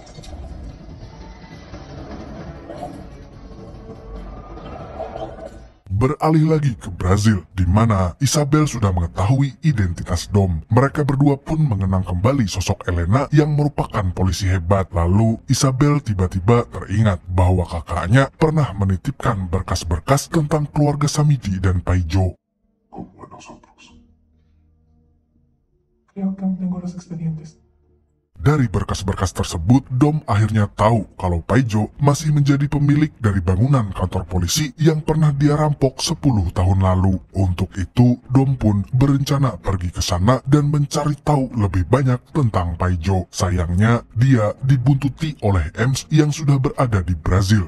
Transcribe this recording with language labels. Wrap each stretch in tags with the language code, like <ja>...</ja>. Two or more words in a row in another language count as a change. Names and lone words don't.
<id>Beralih lagi ke Brazil, di mana Isabel sudah mengetahui identitas Dom. Mereka berdua pun mengenang kembali sosok Elena yang merupakan polisi hebat. Lalu Isabel tiba-tiba teringat bahwa kakaknya pernah menitipkan berkas-berkas tentang keluarga Samidi dan Paijo.</id> <es>Como nosotros. Creo que aún tengo los expedientes.</es> <id>Dari berkas-berkas tersebut, Dom akhirnya tahu kalau Paijo masih menjadi pemilik dari bangunan kantor polisi yang pernah dia rampok 10 tahun lalu. Untuk itu, Dom pun berencana pergi ke sana dan mencari tahu lebih banyak tentang Paijo. Sayangnya, dia dibuntuti oleh Ems yang sudah berada di Brazil.</id>